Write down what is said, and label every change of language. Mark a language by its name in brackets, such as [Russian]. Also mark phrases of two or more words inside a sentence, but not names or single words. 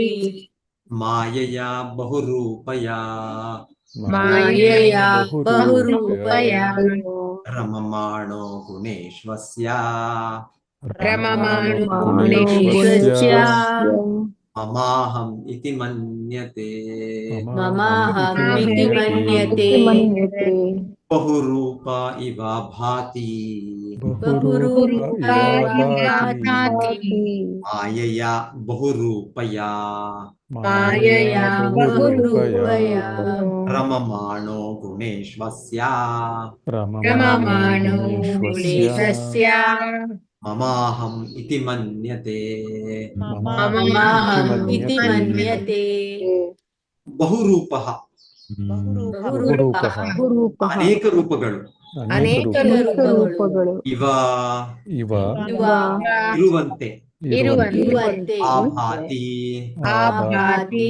[Sanskrit] ಮಾಯೆಯ ಬಹುರೂಪಯ, ಮಾಯೆಯ ಬಹುರೂಪಯ, ರಮಮಾಣೋ ಗುಣೇಶ್ವಸ್ಯ, ರಮಮಾಣೋ ಗುಣೇಶ್ವಸ್ಯ, ಮಮಾಹಂ ಇತಿ ಮನ್ಯತೆ, ಮಮಾಹಂ ಇತಿ ಮನ್ಯತೆ. ಬಹುರೂಪ ಇವ ಭಾತಿ, ಬಹುರೂಪ ಇವ ಭಾತಿ, ಮಾಯೆಯ ಬಹುರೂಪಯ, ಮಾಯೆಯ ಬಹುರೂಪಯ, ರಮಮಾಣೋ ಗುಣೇಶ್ವಸ್ಯ, ರಮಮಾಣೋ ಗುಣೇಶಸ್ಯ, ಮಮಾಹಂ ಇತಿ ಮನ್ಯತೆ, ಮಮಾಹಂ ಇತಿ ಮನ್ಯತೆ. [Kannada] ಬಹುರೂಪ, ಅನೇಕ ರೂಪಗಳು, ಅನೇಕ ರೂಪಗಳು, [Sanskrit] ಇವ [Kannada] ಇರುವಂತೆ, [Sanskrit] ಆಭಾತಿ ಆಭಾತಿ